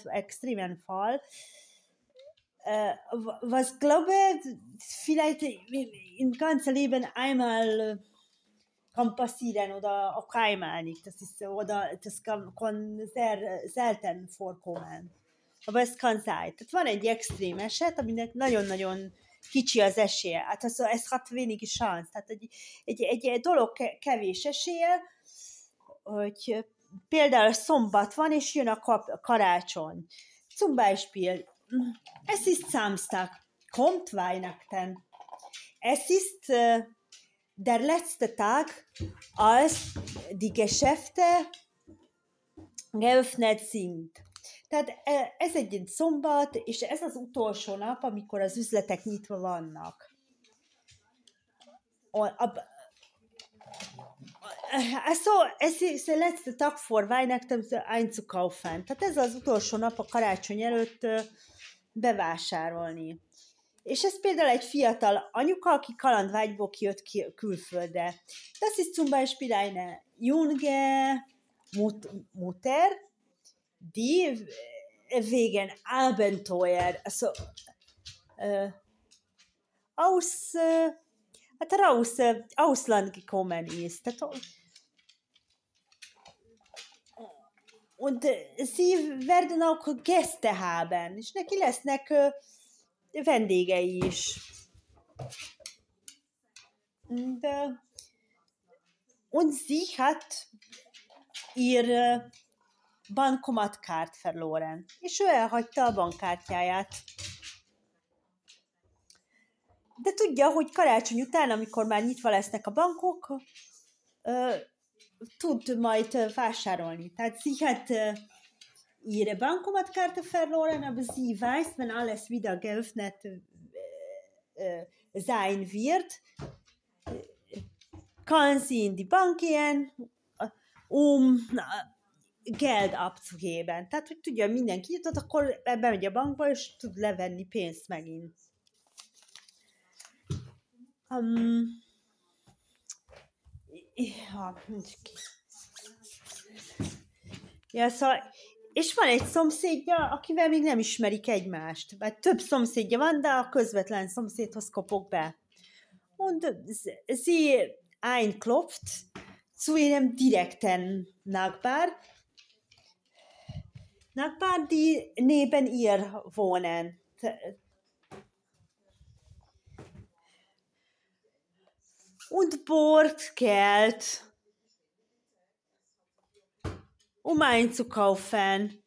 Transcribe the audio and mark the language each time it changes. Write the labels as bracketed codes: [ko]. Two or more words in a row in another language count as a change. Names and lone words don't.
[de] was glaube vielleicht im ganzen Leben einmal kann passieren oder auch einmal nicht. Das kann sehr selten vorkommen. Aber ez kann sein. [hu] Tehát van egy extrém eset, aminek nagyon-nagyon kicsi az esélye. Hát ez [de] hat wenig chance. [hu] Tehát egy dolog kevés esélye, hogy például szombat van, és jön a karácsony. [de] Zum Beispiel, es ist Samstag, kommt Weihnachten. Es ist der letzte Tag, als die Geschäfte geöffnet sind. [hu] Tehát ez egy szombat, és ez az utolsó nap, amikor az üzletek nyitva vannak. [de] Es ist der letzte Tag vor Weihnachten einzukaufen. [hu] Tehát ez az utolsó nap a karácsony előtt bevásárolni. És ez például egy fiatal anyuka, aki kalandvágyból kijött külföldre. [de] Das ist zum Beispiel eine junge Mutter, die wegen Abenteuer, also aus Ausland gekommen ist. Und sie werden auch Gäste haben, [hu] és neki lesznek vendégei is. [de] Und sie hat ihr bankomatkártyát verloren, [hu] és ő elhagyta a bankkártyáját. De tudja, hogy karácsony után, amikor már nyitva lesznek a bankok, tud majd vásárolni. [de] Tehát sie hat ihre Bankomatkarte verloren, aber sie weiß, wenn alles wieder geöffnet sein wird, kann sie in die Bank gehen, Geld abzugeben. [hu] Tehát, hogy tudja, mindenki jutott, akkor bemegy a bankba, és tud levenni pénzt megint. Szóval, és van egy szomszédja, akivel még nem ismerik egymást. Vagy több szomszédja van, de a közvetlen szomszédhoz kopog be. [de] Und sie einklopft zu ihrem direkten Nachbar, die neben ihr wohnen. Und borgt Geld, einzukaufen.